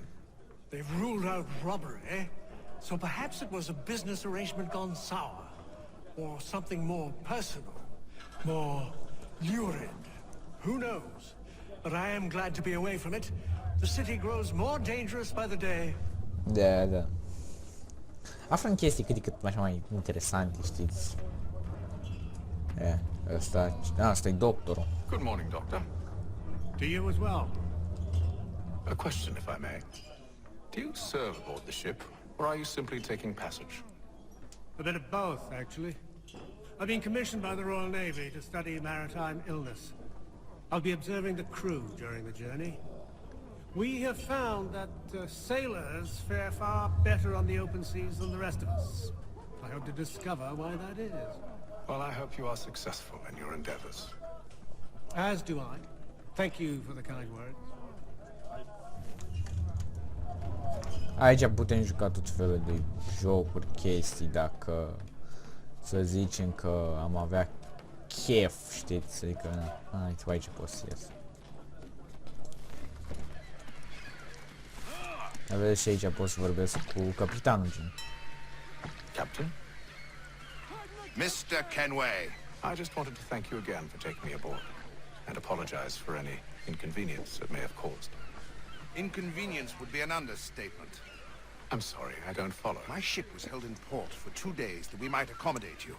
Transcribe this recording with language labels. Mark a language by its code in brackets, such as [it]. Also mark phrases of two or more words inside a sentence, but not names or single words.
[en] They've ruled out robbery, so perhaps it was a business arrangement gone sour. Or something more personal, more lurid. Who knows? But I am glad to be away from it. The city grows more dangerous by the day. [ro] Da, da. Aflăm chestii cât de cât așa mai interesante, știți. Asta e doctorul. [en] Good morning, Doctor. To you as well. A question, if I may. Do you serve aboard the ship, or are you simply taking passage? A bit of both, actually. I've been commissioned by the Royal Navy to study maritime illness. I'll be observing the crew during the journey. We have found that sailors fare far better on the open seas than the rest of us. I hope to discover why that is. Well, I hope you are successful in your endeavors. As do I. Thank you for the kind words. [ro] Aici putem juca tot felul de jocuri, chestii, dacă să zicem că am avea chef, știți, adică aici pot să ies. Aveți și aici pot să vorbesc cu capitanul, gen. [en] Captain? Mr. Kenway. I just wanted to thank you again for taking me aboard, and apologize for any inconvenience it may have caused. Inconvenience would be an understatement. I'm sorry, I don't follow. My ship was held in port for 2 days that we might accommodate you.